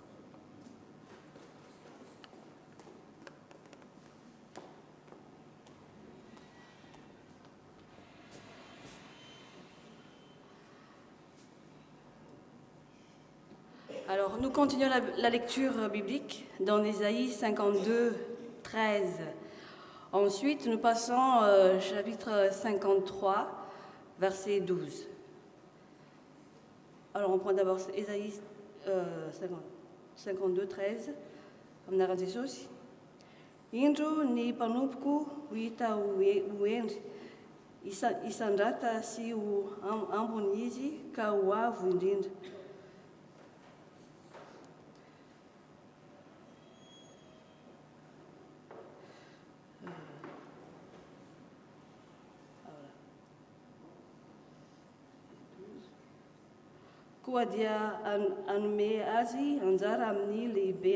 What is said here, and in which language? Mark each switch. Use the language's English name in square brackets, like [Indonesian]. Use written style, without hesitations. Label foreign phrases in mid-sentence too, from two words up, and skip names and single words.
[French] Alors, nous continuons la lecture biblique dans Ésaïe 52, 13. Ensuite, nous passons au chapitre 53, verset 12. Alors, on prend d'abord Ésaïe 52, 13. [Malagasy] Aminarany Jesosy. Indro ny mpanompoku ho hita ho endry, isandrata sy ho ambony izy ka ho avo indrindra. Koa dia anome azy anjara amin'ny lehibe